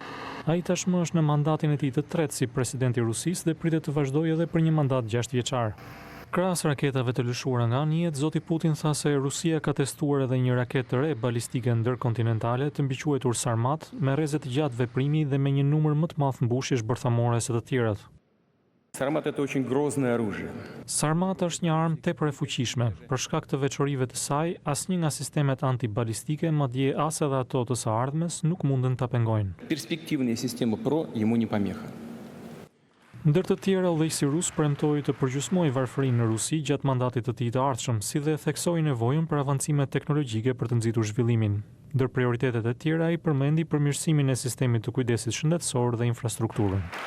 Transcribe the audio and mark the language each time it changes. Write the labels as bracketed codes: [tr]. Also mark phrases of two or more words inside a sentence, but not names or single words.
[sq] Ai tashmë është në mandatin e tij të tretë si presidenti i Rusisë dhe pritet të vazhdojë edhe për një mandat 6 vjeçar. Krahas raketave të lëshuara nga anijet, zoti Putin tha se Rusia ka testuar edhe një raketë të re balistike ndërkontinentale të mbiquetur Sarmat me rreze të gjatë veprimi dhe me një numër më të madh mbushjesh bërthamore se të tjerat. [ru] Sarmat это очень грозное оружие. [sq] Sarmat është një armë tepër e fuqishme. Për shkak të veçorive të saj, asnjë nga sistemet antibalistike, madje as edhe ato të së ardhmes, nuk mundën ta pengojnë. [ru] Перспективная система ПРО ему не помеха. [sq] Ndër të tjera, udhëheqësi rus premtoi të përgjysmojë varfërinë në Rusi gjatë mandatit të tij të ardhshëm, si dhe theksoi nevojën për avancime teknologjike për të nxitur zhvillimin. Ndër prioritetet e tjera ai përmendi përmirësimin e sistemit të kujdesit shëndetësor dhe infrastrukturën.